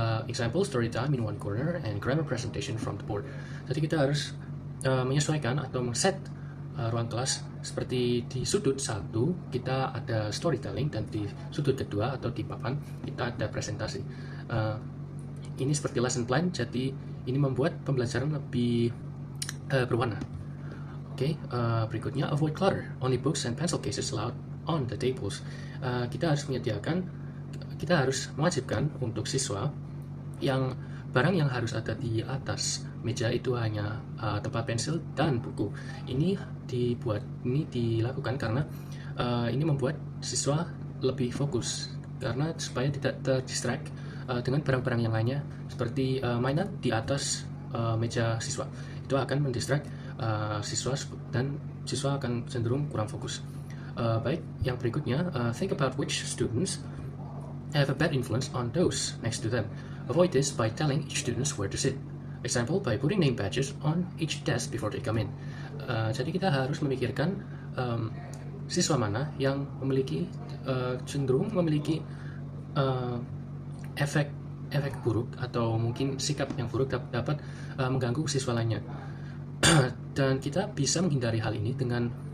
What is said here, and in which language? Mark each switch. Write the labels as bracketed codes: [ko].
[en] Example, story time in one corner and grammar presentation from the board. [id] Jadi kita harus menyesuaikan atau men-set ruang kelas seperti di sudut satu kita ada storytelling dan di sudut kedua atau di papan kita ada presentasi. Ini seperti lesson plan, jadi ini membuat pembelajaran lebih berwarna. [en] Oke, [id] berikutnya, [en] avoid clutter. Only books and pencil cases allowed on the tables. [id] Kita harus mewajibkan untuk siswa yang barang yang harus ada di atas meja itu hanya tempat pensil dan buku. Ini dilakukan karena ini membuat siswa lebih fokus, karena supaya tidak terdistract dengan barang-barang yang lainnya seperti mainan di atas meja siswa. Itu akan mendistract siswa dan siswa akan cenderung kurang fokus. Baik, yang berikutnya, [en] think about which students have a bad influence on those next to them. Avoid this by telling each student where to sit. Example, by putting name badges on each desk before they come in. [id] Jadi kita harus memikirkan siswa mana yang cenderung memiliki efek buruk atau mungkin sikap yang buruk dapat mengganggu siswa lainnya. Dan kita bisa menghindari hal ini dengan